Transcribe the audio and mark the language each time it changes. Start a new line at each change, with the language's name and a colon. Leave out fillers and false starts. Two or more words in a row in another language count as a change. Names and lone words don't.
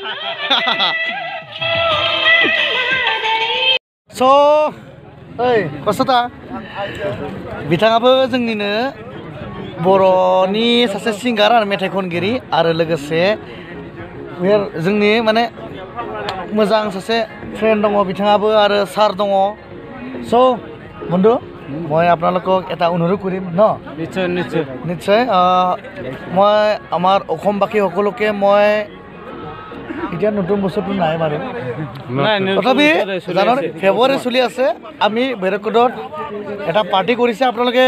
Bodo: स' ओइ कस्ता बिथाङाबो जोंनिनो बर'नि सासे सिंगार आरो मेथाइ खनगिरि आरो लोगोसे जोंनि माने मोजां सासे फ्रेन्ड दङ बिथाङाबो आरो सार दङ स'
Assamese: বন্ধু মই আপোনালোকক এটা অনুৰোধ কৰিম ন নিশ্চয় নিশ্চয় নিশ্চয় মই আমাৰ অসমবাসী সকলোকে মই এতিয়া নতুন বছৰটো নাই বাৰু তথাপি জানো ফেব্ৰুৱাৰী চলি আছে আমি ভৈৰৱকুণ্ডত এটা পাৰ্টি কৰিছে আপোনালোকে